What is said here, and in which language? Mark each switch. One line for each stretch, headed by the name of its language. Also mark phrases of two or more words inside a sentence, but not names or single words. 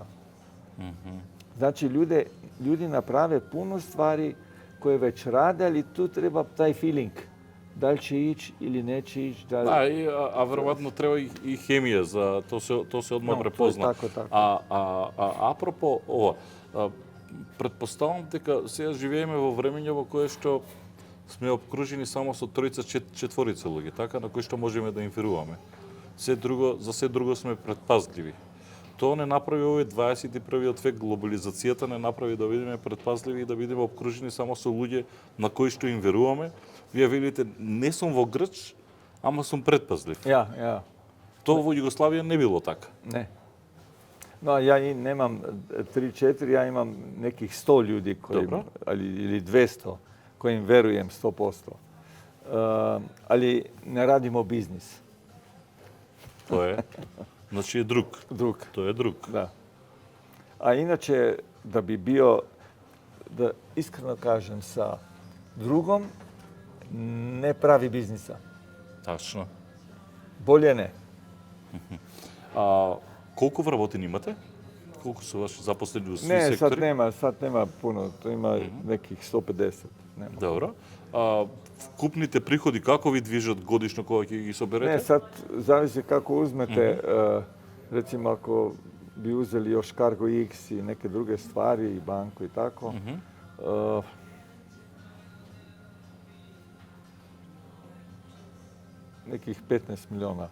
Serbian: Znači, ljudi naprave puno stvari koje već rade, ali tu treba taj feeling. Da li će ići ili neće ići. Da, a verovatno treba i hemija, za to se odmah prepozna. Tako.
Macedonian: A apropo ова, pretpostavljam дека сега живееме во времење во кое што сме обкружени само со тројца, четворица луѓе, така, на кои што можеме да инферуваме. За се друго сме предпазливи. Тоа не направи овој 21. век, глобализацијата не направи да бидеме предпазливи и да бидеме обкружени само со луѓе на кои што им веруваме. Вие велите, не сум во Грч, ама сум предпазлив.
Serbian: Ja.
Macedonian: Тоа во Југославија не било така.
Serbian: Ne. No, ja nemam 3-4, ja imam nekih 100 ljudi Dobro. ili 200 kojim verujem 100%. Ali ne radimo biznis. To je, znači je drug. Drug. To je drug. Da. A inače, da bi bio, da iskreno kažem, sa drugom ne pravi biznisa. Tačno. Bolje ne.
Macedonian: A колку вработени имате? Колку
Serbian: su vaši zaposleni u svi Ne, sektori? sad nema puno. To ima nekih 150. Nema. Dobro.
Macedonian: A vkupните приходи како ви движат годишно кога ќе ги соберете?
Serbian: Ne, sad zavisi kako uzmete. Recimo, ako bi uzeli još Cargo X i neke druge stvari i banku i tako, nekih 15 miliona.